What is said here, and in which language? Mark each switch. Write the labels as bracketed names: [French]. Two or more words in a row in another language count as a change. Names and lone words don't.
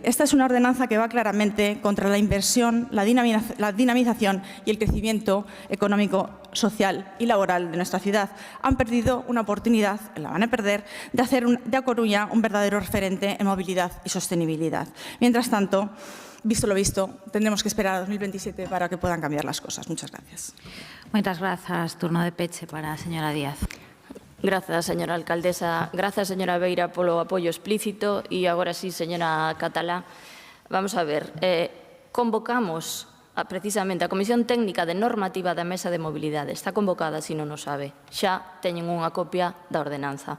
[Spanish] Esta es una ordenanza que va claramente contra la inversión, la dinamización y el crecimiento económico, social y laboral de nuestra ciudad. Han perdido una oportunidad, la van a perder, de hacer de A Coruña un verdadero referente en movilidad y sostenibilidad. Mientras tanto, visto lo visto, tendremos que esperar a 2027 para que puedan cambiar las cosas. Muchas gracias. Muchas gracias. [Galician] Turno de peche para a señora Díaz. Grazas, señora alcaldesa. Grazas, señora Beira, polo apoio explícito. E agora sí, señora Catalá, vamos a ver. Convocamos precisamente a Comisión Técnica de Normativa da Mesa de Mobilidade. Está convocada, se non o sabe. Xa teñen unha copia da ordenanza.